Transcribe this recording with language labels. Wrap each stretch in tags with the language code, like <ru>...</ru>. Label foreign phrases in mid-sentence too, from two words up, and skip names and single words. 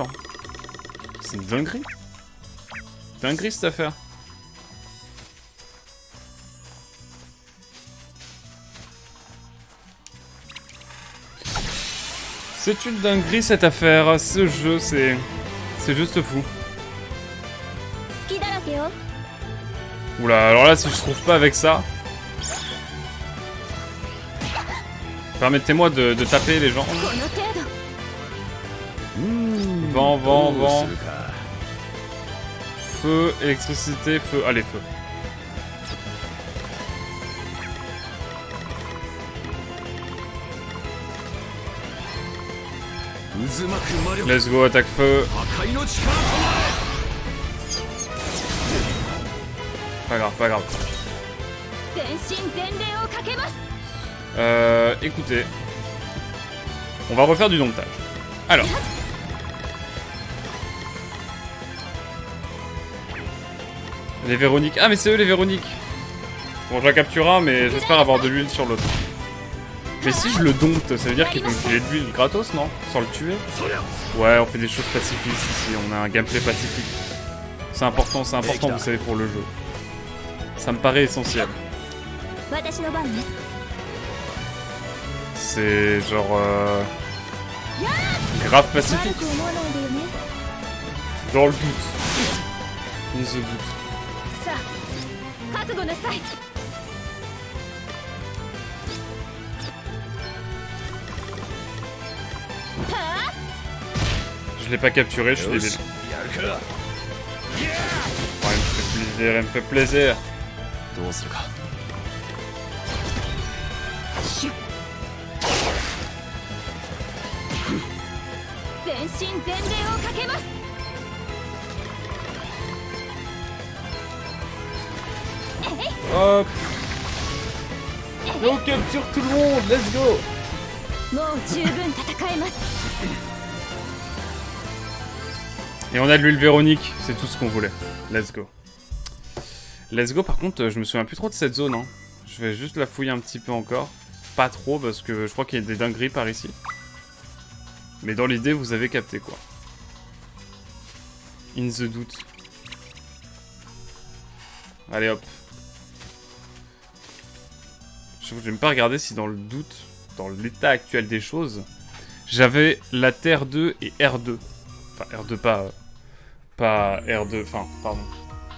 <fr>C'est une dinguerie. Dinguerie cette affaire. C'est une dinguerie cette affaire. Ce jeu, c'est juste fou.</fr> <ja>好きだらけよ</ja> <fr>Oula, alors là, si je trouve pas avec ça... Permettez-moi de taper les gens.</fr> <ja>この程度</ja> <fr>Vent, vent, vent. Feu, électricité, feu. Allez, feu.</fr> <en>Let's go,</en> <fr>attaque feu. Pas grave, pas grave.</fr> <ja>全身全霊をかけます</ja> <fr>Écoutez. On va refaire du domptage. Alors. Les Véroniques. Ah, mais c'est eux les Véroniques. Bon, je la capture un, mais j'espère avoir de l'huile sur l'autre. Mais si je le dompte, ça veut dire qu'il peut me filer de l'huile gratos, non? Sans le tuer? Ouais, on fait des choses pacifistes ici. On a un gameplay pacifique. C'est important, vous savez, pour le jeu. Ça me paraît essentiel.</fr> <ja>私の番ね</ja> <fr>C'est genre... grave</fr> <ja>悪</ja> <fr>pacifique.</fr> <ja>く思わないでよね</ja> <fr>Dans le doute.</fr> <en>In the doute.</en> <ja>さあ覚悟なさい</ja> <fr>Je l'ai pas capturé, je suis débile. Oh, elle me fait plaisir.</fr> <ja>どうするか全身全霊をかけます</ja> <fr>Hop. On capture tout le monde,</fr> <en>let's go.</en> <ja>もう十分戦えます</ja> <fr>Et on a de l'huile Véronique, c'est tout ce qu'on voulait.</fr> <en>Let's go. Let's go,</en> <fr>par contre, je me souviens plus trop de cette zone. Hein. Je vais juste la fouiller un petit peu encore. Pas trop, parce que je crois qu'il y a des dingueries par ici. Mais dans l'idée, vous avez capté, quoi.</fr> <en>In the</en> <fr>doute. Allez, hop. Je vais même pas regarder si dans le doute, dans l'état actuel des choses, j'avais la Terre 2 et R2. Enfin, R2 pas R2, enfin, pardon.</fr>